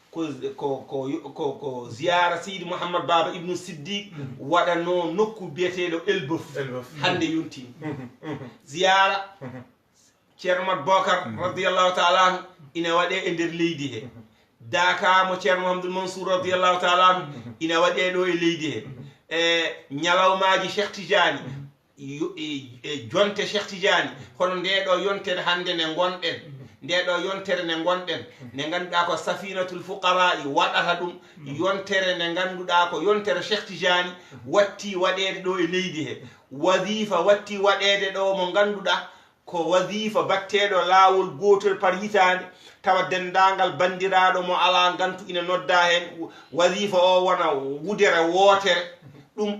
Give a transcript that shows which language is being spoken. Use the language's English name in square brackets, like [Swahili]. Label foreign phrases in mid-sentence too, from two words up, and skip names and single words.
[Fula] ko ziyara seydi mouhammad baba ibnu siddiq waɗano nokku biyeteɗo elbeuf hande yontini ziyara ceerno mat bocar [Arabic] رضي الله تعالى عنه [Fula] ina waɗe e nder leydi he daka mo ceerno mouhamadoul mansour [Arabic] رضي الله تعالى عنه [Fula] ina waɗe ɗo e leydi he e ñalawmaji cheikh tidiani e jonte cheikh tidiani hono ndeɗo yontere hande nde gonɗen ndeɗo yontere nde gonɗen nde ganduɗa ko safinatul fuqara'i waɗata ɗum yontere nde ganduɗa ko yontere cheikh tidiani watti waɗede ɗo e leydi he wadifa watti waɗede ɗo mo ganduɗa ko wadifa batteɗo laawol gotol par hitande tawa dendagal bandiraɗo mo ala gantu ina nodda hen wadifa o wona wudere wootere ɗum